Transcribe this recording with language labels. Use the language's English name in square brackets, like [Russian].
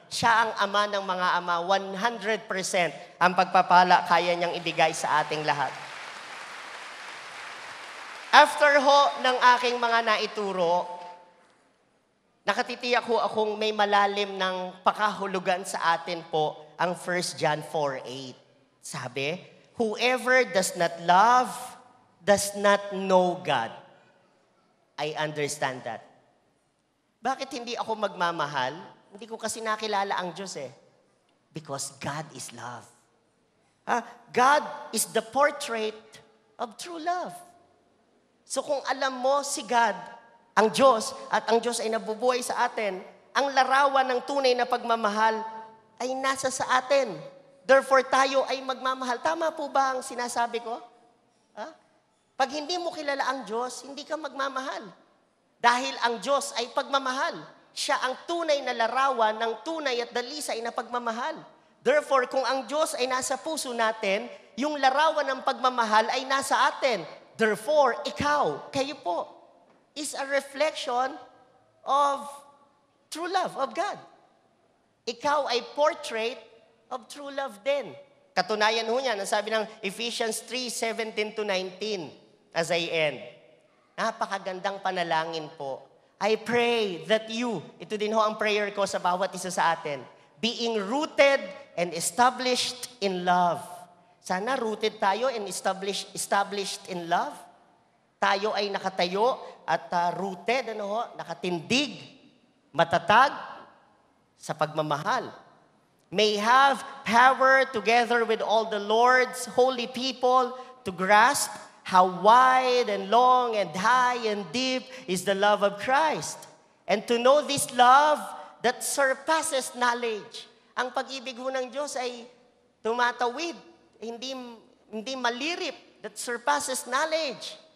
[Filipino] Siya ang ama ng mga ama. 100% ang pagpapala kaya niyang ibigay sa ating lahat. After ho ng aking mga naituro, nakatitiyak ho akong may malalim ng pakahulugan sa atin po ang 1 John 4:8. Sabi, [English] whoever does not love does not know God. I understand that. [Filipino] Bakit hindi ako magmamahal? Hindi ko kasi nakilala ang Diyos [English] Because God is love. God is the portrait of true love. [Filipino] So kung alam mo si God, ang Diyos, at ang Diyos ay nabubuhay sa atin, ang larawan ng tunay na pagmamahal ay nasa sa atin. Therefore, tayo ay magmamahal. Tama po ba ang sinasabi ko? Pag hindi mo kilala ang Diyos, hindi ka magmamahal. Dahil ang Diyos ay pagmamahal. Siya ang tunay na larawan ng tunay at dalisay na pagmamahal. Therefore, kung ang Diyos ay nasa puso natin, yung larawan ng pagmamahal ay nasa atin. [English] Therefore, [Filipino] ikaw, kayo po, [English] is a reflection of true love of God. [Filipino] Ikaw ay [English] portrait of true love [Filipino] din. Katunayan ho niyan, ang sabi ng Ephesians 3:17-19 [English] as I end. [Filipino] Napakagandang panalangin po. [English] I pray that you, [Filipino] ito din ho ang prayer ko sa bawat isa sa atin, [English] being rooted and established in love. Sana rooted tayo and established in love. [Filipino] Tayo ay nakatayo at rooted, nakatindig, matatag sa pagmamahal. [English] May have power together with all the Lord's holy people to grasp how wide and long and high and deep is the love of Christ. And to know this love that surpasses knowledge. [Filipino] Ang pag-ibig ho ng Diyos ay tumatawid, hindi malirip, [English] that surpasses knowledge.